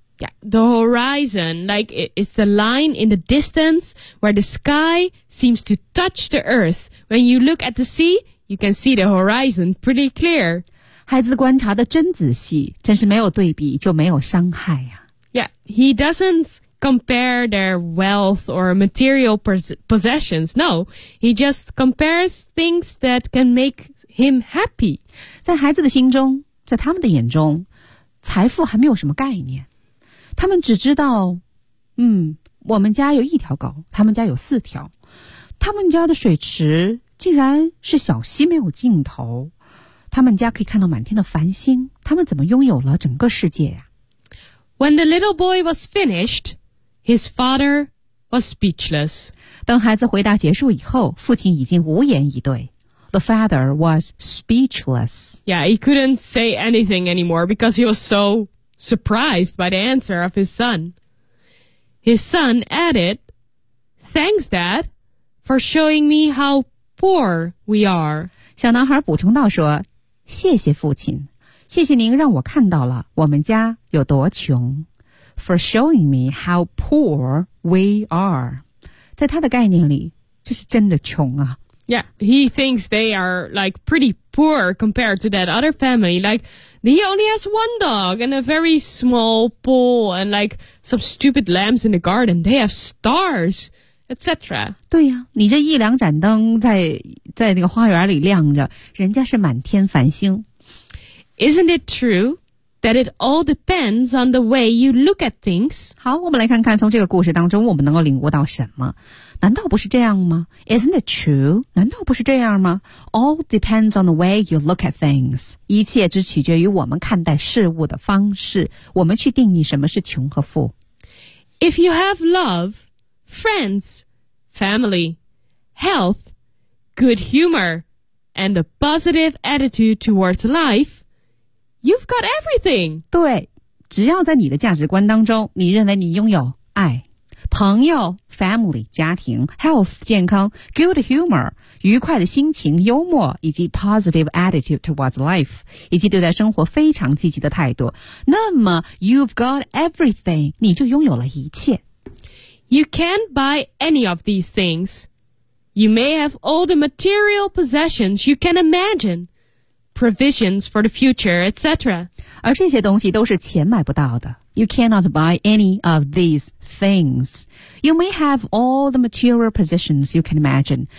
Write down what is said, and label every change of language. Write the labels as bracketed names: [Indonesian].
[English] Yeah, the horizon, like it's the line in the distance where the sky seems to touch the earth. When you look at the sea, you can see the horizon pretty clear. [Chinese] 孩子观察的真仔细，真是没有对比就没有伤害啊。 [English] Yeah, he doesn't compare their wealth or material possessions. No, he just compares things that can make him happy. [Chinese] 在孩子的心中，在他们的眼中，财富还没有什么概念。他们只知道，我们家有一条狗，他们家有四条，他们家的水池竟然是小溪没有尽头，他们家可以看到满天的繁星，他们怎么拥有了整个世界呀？ [English] When the little boy was finished, his father was speechless. [Chinese] 当孩子回答结束以后，父亲已经无言以对。 [English] The father was speechless. Yeah, he couldn't say anything anymore because he was so surprised by the answer of his son. His son added, "Thanks, Dad, for showing me how poor we are." [Chinese] 小男孩补充道说，谢谢父亲，谢谢您让我看到了我们家有多穷。 [English] For showing me how poor we are. [Chinese] 在他的概念里，这是真的穷啊。 [English] Yeah, he thinks they are like pretty poor compared to that other family. Like, he only has one dog and a very small pool and like some stupid lambs in the garden. They have stars, etc. [Chinese] 对呀，你这一两盏灯在那个花园里亮着，人家是满天繁星。 [English] Isn't it true that it all depends on the way you look at things? [Chinese] 好，我们来看看从这个故事当中我们能够领悟到什么。难道不是这样吗？ [English] Isn't it true? [Chinese] 难道不是这样吗？ [English] All depends on the way you look at things. [Chinese] 一切只取决于我们看待事物的方式，我们去定义什么是穷和富。 [English] If you have love, friends, family, health, good humor, and a positive attitude towards life, you've got everything. [Chinese] 对，只要在你的价值观当中，你认为你拥有爱。朋友 [English] family [Chinese] 家庭 [English] health [Chinese] 健康 [English] good humor [Chinese] 愉快的心情幽默以及 [English] positive attitude towards life [Chinese] 以及对待生活非常积极的态度，那么 [English] you've got everything [Chinese] 你就拥有了一切。 [English] You can't buy any of these things. You may have all the material possessions you can imagine, provisions for the future, etc. [Chinese] 而这些东西都是钱买不到的。 [English] You cannot buy any of these things. You may have all the material possessions you can imagine.